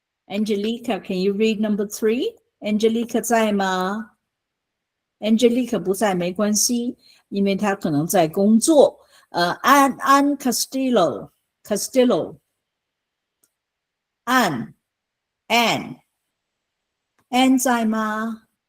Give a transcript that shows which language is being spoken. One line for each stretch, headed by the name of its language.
English: Angelica, can you read number 3? Angelica
Chinese: 在吗？ Angelica 不在没关系，因为她可能在工作。 Ann Castillo, Ann 在吗？